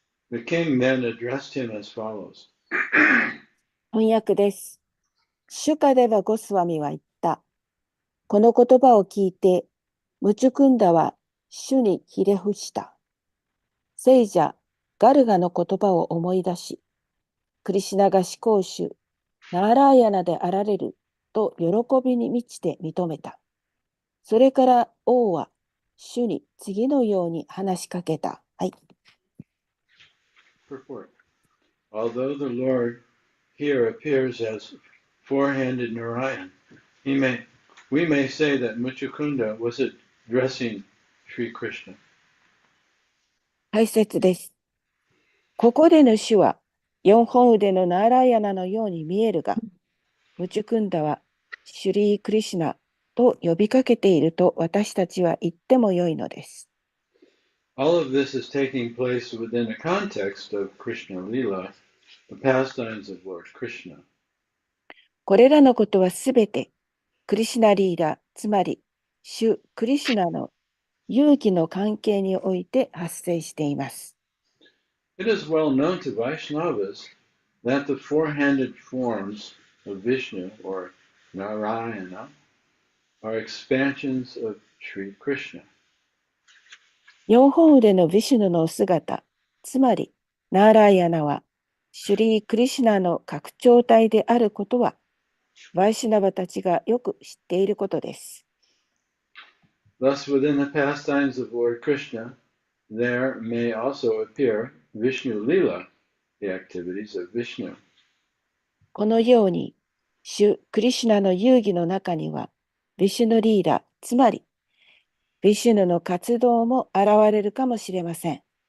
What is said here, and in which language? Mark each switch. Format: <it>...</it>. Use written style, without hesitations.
<en>The king then addressed him as follows.</en> <ja>翻訳です。シュカデバゴスワミは言った。この言葉を聞いて、ムチュクンダは主にひれ伏した。聖者ガルガの言葉を思い出し、クリシュナが至高主、ナーラーヤナであられると喜びに満ちて認めた。それから王は主に次のように話しかけた。はい。</ja> <en>Purport. Although the Lord here appears as four-handed Narayan, we may say that Muchukunda was addressing Sri Krishna.</en> <ja>解説です。ここでの主は四本腕のナーラーヤナのように見えるが、ムチュクンダはシュリー・クリシュナと呼びかけていると私たちは言ってもよいのです。</ja> <en>All of this is taking place within the context of Krishna Lila, the pastimes of Lord Krishna.</en> <ja>これらのことはすべてクリシュナリーラ、つまり主クリシュナの遊戯の関係において発生しています。</ja> <en>It is well known to Vaishnavas that the four-handed forms of Vishnu or Narayana are expansions of Sri Krishna.</en> <ja>四本腕のヴィシュヌの姿、つまりナーラーヤナはシュリー・クリシュナの拡張体であることは、バイシュナバたちがよく知っていることです。</ja> <en>Thus, within the pastimes of Lord Krishna, there may also appear Vishnu Lila, the activities of Vishnu.</en> <ja>このように、主クリシュナの遊戯の中には、ビシュヌリーラ、つまり、ビシュヌの活動も現れるかもしれません。</ja>